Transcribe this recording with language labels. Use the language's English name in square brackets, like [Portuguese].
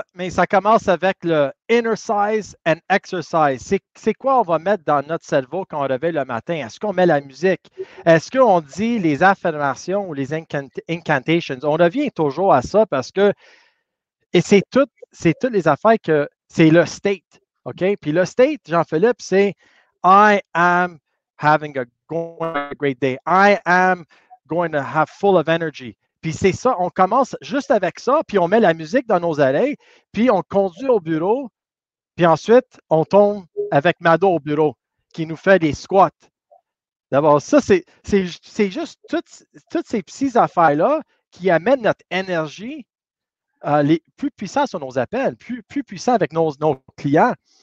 [French] Mais ça commence avec le inner size and exercise. C'est quoi on va mettre dans notre cerveau quand on réveille le matin? Est-ce qu'on met la musique? Est-ce qu'on dit les affirmations ou les incantations? On revient toujours à ça parce que, et c'est toutes les affaires que c'est le state. OK? Puis le state, Jean-Philippe, c'est I am having a great day. [English] I am going to have full of energy. [French] Puis c'est ça, on commence juste avec ça, puis on met la musique dans nos oreilles, puis on conduit au bureau, puis ensuite, on tombe avec Mado au bureau, qui nous fait des squats. D'abord, ça, c'est juste toutes ces petites affaires-là qui amènent notre énergie les plus puissants sur nos appels, plus puissants avec nos clients.